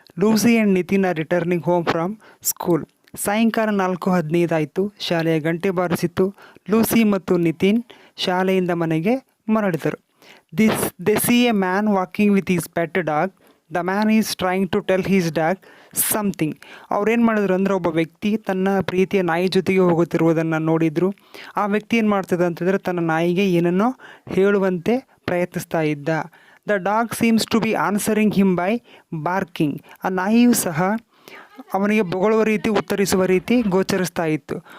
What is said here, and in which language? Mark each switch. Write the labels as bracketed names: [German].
[English] Lucy and Nitin are returning home from school. [Kannada] ಸಾಯಂಕಾಲ 4:15 ಆಯಿತು. ಶಾಲೆಯ ಗಂಟೆ ಬಾರಿಸಿತು. ಲೂಸಿ ಮತ್ತು ನಿತಿನ್ ಶಾಲೆಯಿಂದ ಮನೆಗೆ ಮರಳಿದರು. [English] They see a man walking with his pet dog. The man is trying to tell his dog something. [Kannada] ಅವ್ರೇನು ಮಾಡಿದ್ರು ಅಂದರೆ, ಒಬ್ಬ ವ್ಯಕ್ತಿ ತನ್ನ ಪ್ರೀತಿಯ ನಾಯಿ ಜೊತೆಗೆ ಹೋಗುತ್ತಿರುವುದನ್ನು ನೋಡಿದರು. ಆ ವ್ಯಕ್ತಿ ಏನು ಮಾಡ್ತಿದ್ದ ಅಂತಂದರೆ, ತನ್ನ ನಾಯಿಗೆ ಏನನ್ನೋ ಹೇಳುವಂತೆ ಪ್ರಯತ್ನಿಸ್ತಾ ಇದ್ದ. [English] The dog seems to be answering him by barking. [Kannada] ಆ ನಾಯಿಯೂ ಸಹ ಅವನಿಗೆ ಬೊಗಳುವ ರೀತಿ, ಉತ್ತರಿಸುವ ರೀತಿ ಗೋಚರಿಸ್ತಾ ಇತ್ತು.